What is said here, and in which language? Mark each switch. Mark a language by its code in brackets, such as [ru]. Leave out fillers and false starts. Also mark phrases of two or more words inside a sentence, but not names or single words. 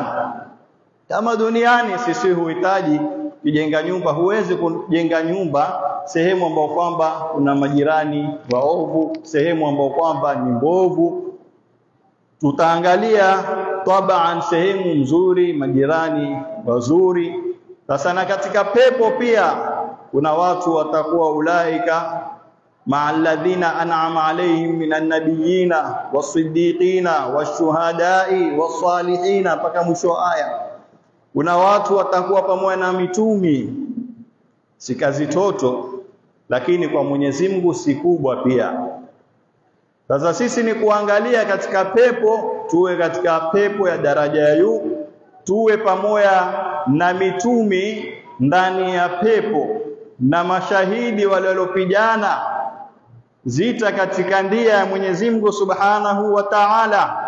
[sw] Kama duniani sisi huhitaji kujenga nyumba, huwezi kujenga nyumba sehemu ambayo kwamba kuna majirani waovu, sehemu ambayo kwamba ni mbovu. Tutaangalia tabaan sehemu nzuri, majirani wazuri. Sasa na katika pepo pia kuna watu watakuwa [ar] أولئك مع الذين أنعم عليهم من النبيين والصديقين والشهداء والصالحين, [sw] mpaka mwisho aya. kuna watu watakuwa pamoja na mitumi, si kazi toto, lakini kwa Mwenyezi Mungu si kubwa pia. Sasa sisi ni kuangalia katika pepo, tuwe katika pepo ya daraja ya juu, tuwe pamoja na mitumi ndani ya pepo, na mashahidi wale waliopigana zita katika ndia ya Mwenyezi Mungu [ar] سبحانه وتعالى.